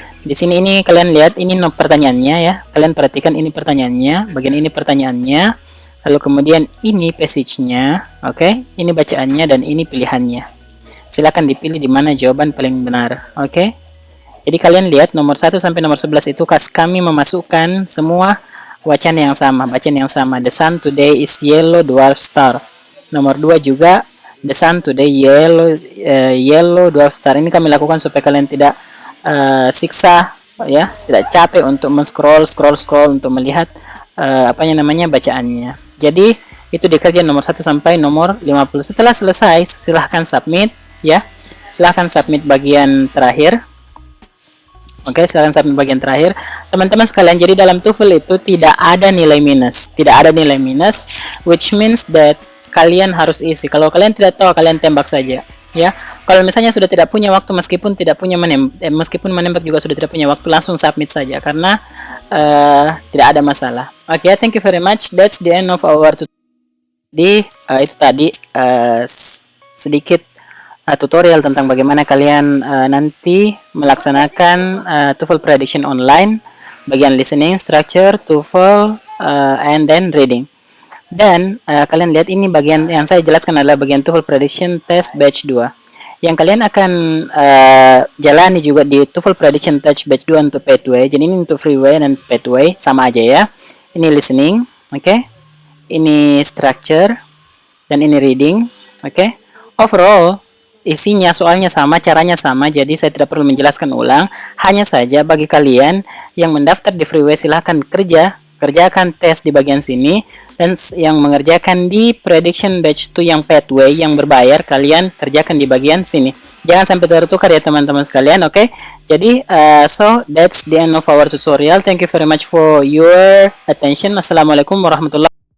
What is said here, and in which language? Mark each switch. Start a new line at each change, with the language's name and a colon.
Indonesian: Di sini ini kalian lihat ini pertanyaannya ya. Kalian perhatikan ini pertanyaannya, bagian ini pertanyaannya. Lalu kemudian ini passage-nya, oke? Ini bacaannya dan ini pilihannya. Silakan dipilih di mana jawaban paling benar, oke? Jadi kalian lihat nomor 1 sampai nomor 11 itu kami memasukkan semua bacaan yang sama.
English: The sun today is yellow dwarf star.
Indonesian: Nomor 2 juga
English: the sun today yellow dwarf star.
Indonesian: Ini kami lakukan supaya kalian tidak siksa ya, tidak capek untuk scroll untuk melihat bacaannya. Jadi itu dikerjain nomor 1 sampai nomor 50. Setelah selesai silahkan submit ya. Silahkan submit bagian terakhir. Oke, silahkan submit bagian terakhir. Teman-teman sekalian, jadi dalam TOEFL itu tidak ada nilai minus. Tidak ada nilai minus,
English: which means that
Indonesian: kalian harus isi. Kalau kalian tidak tahu, kalian tembak saja. Ya, kalau misalnya sudah tidak punya waktu, meskipun meskipun menembak juga sudah tidak punya waktu, langsung submit saja karena tidak ada masalah.
English: Oke, thank you very much. That's the end of our tutorial.
Indonesian: Itu tadi sedikit tutorial tentang bagaimana kalian nanti melaksanakan TOEFL prediction online, bagian listening, structure, TOEFL, and then reading. Dan kalian lihat ini bagian yang saya jelaskan adalah bagian TOEFL prediction test batch 2. Yang kalian akan jalani juga di TOEFL prediction test batch 2 untuk pathway. Jadi ini untuk freeway dan pathway sama aja ya. Ini listening, oke? Ini structure dan ini reading, oke? Overall isinya soalnya sama, caranya sama, jadi saya tidak perlu menjelaskan ulang. Hanya saja bagi kalian yang mendaftar di freeway silahkan kerjakan tes di bagian sini, dan yang mengerjakan di prediction batch 2 yang pathway yang berbayar kalian kerjakan di bagian sini. Jangan sampai tertukar ya teman-teman sekalian, oke?
English: Jadi so that's the end of our tutorial. Thank you very much for your attention.
Arabic: Assalamualaikum warahmatullahi wabarakatuh.